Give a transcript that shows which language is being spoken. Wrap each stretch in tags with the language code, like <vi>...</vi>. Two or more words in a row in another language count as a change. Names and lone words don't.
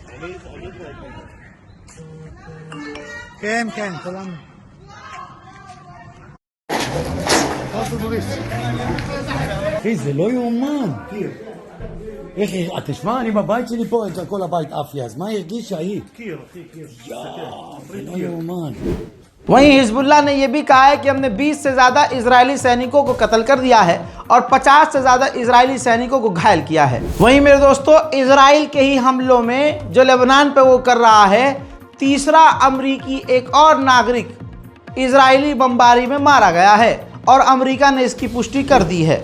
<he>כן, כולנו. אחי, זה לא יאומן. איך, תשמע, אני בבית שלי פה, כל הבית אפיה, אז מה הרגיש ההיא? קיר, אחי, קיר. זה לא יאומן.</he> <hi>वहीं हिजबुल्लाह ने यह भी कहा है कि हमने 20 से ज़्यादा इजरायली सैनिकों को कत्ल कर दिया है और 50 से ज़्यादा इजरायली सैनिकों को घायल किया है। वहीं मेरे दोस्तों, इजराइल के ही हमलों में जो लेबनान पे वो कर रहा है, तीसरा अमरीकी एक और नागरिक इजरायली बमबारी में मारा गया है और अमेरिका ने इसकी पुष्टि कर दी है।</hi>